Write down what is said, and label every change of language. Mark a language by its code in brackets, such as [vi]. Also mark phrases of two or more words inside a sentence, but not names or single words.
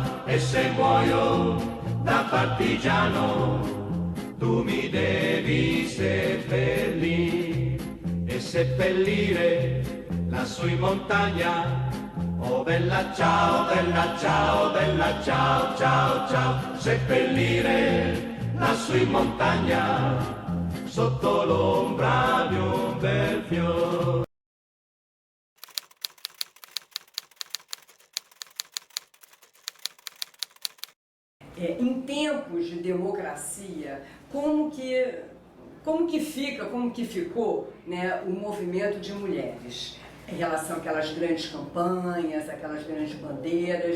[it] E se muoio da partigiano, tu mi devi seppellire e seppellire lassù in montagna. Oh bella ciao, bella ciao, bella ciao, ciao, ciao. Seppellire lassù in montagna, sotto l'ombra di un bel fiore. [pt] Em tempos de democracia, como que ficou, né, o movimento de mulheres em relação àquelas grandes campanhas, aquelas grandes bandeiras?